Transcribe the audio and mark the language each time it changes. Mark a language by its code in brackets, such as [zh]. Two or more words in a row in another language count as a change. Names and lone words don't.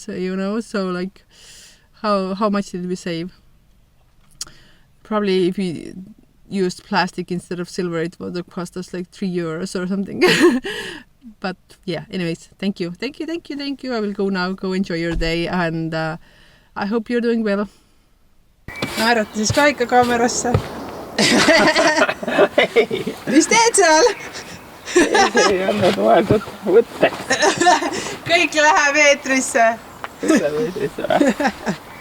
[en] You know, so like, how much did we save? Probably if we used plastic instead of silver, it would have cost us like 3 euros or something. But yeah, anyways, thank you. I will go now. Go enjoy your day, and I hope you're doing well. [et] Naerata siis ka ikka kaamerasse. Mis teed seal? Ei olnud mõeldud võtteks. Kõik läheb eetrisse. Kõik läheb eetrisse.